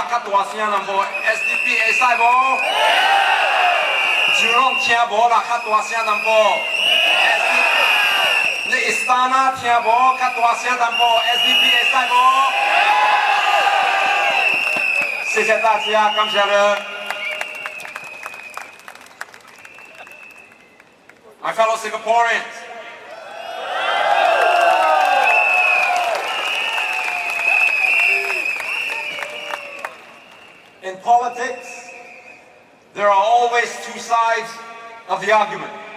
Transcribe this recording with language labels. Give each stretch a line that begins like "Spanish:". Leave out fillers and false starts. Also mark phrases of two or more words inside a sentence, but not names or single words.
Min Nan Chinese: 较大声淡薄 SDP 会使无？就拢听无啦，较大声淡薄。你会三啊听无？较大声淡薄 SDP 会使无？谢谢大家，感谢你。
English: My fellow Singaporeans. In politics, there are always two sides of the argument.